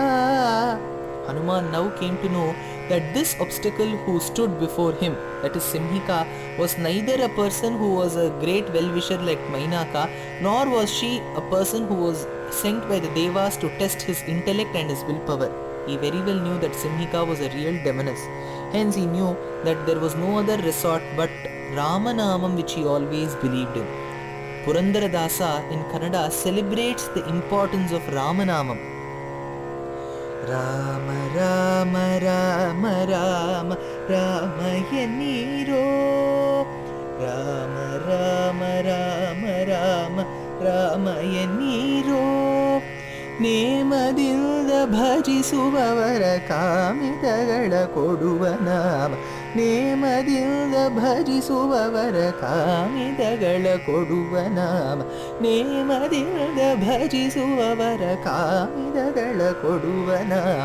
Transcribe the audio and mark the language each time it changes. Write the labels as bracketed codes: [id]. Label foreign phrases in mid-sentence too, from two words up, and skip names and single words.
[en] Hanuman now came to know that this obstacle who stood before him, that is Simhika, was neither a person who was a great well-wisher like Mainaka, nor was she a person who was sent by the Devas to test his intellect and his willpower. He very well knew that Simhika was a real demoness. Hence he knew that there was no other resort but Ramanamam, which he always believed in. Purandaradasa in Kannada celebrates the importance of Ramanamam. [kn] ರಾಮ ರಾಮ ರಾಮ ರಾಮ ರಾಮ ಎನ್ನಿರೋ, ರಾಮ ರಾಮ ರಾಮ ರಾಮ ರಾಮ ಎನ್ನಿರೋ, ನೇಮದಿಂದ ಭಜಿಸುವವರ ಕಾಮಿತಗಳ ಕೊಡುವ ನಾಮ. ನೇಮದಿಂದ ಭಜಿಸುವವರ ಕಾಮಿತಗಳ ಕೊಡುವ ನಾಮ. ನೇಮದಿಂದ ಭಜಿಸುವವರ ಕಾಮಿತಗಳ ಕೊಡುವ ನಾಮ.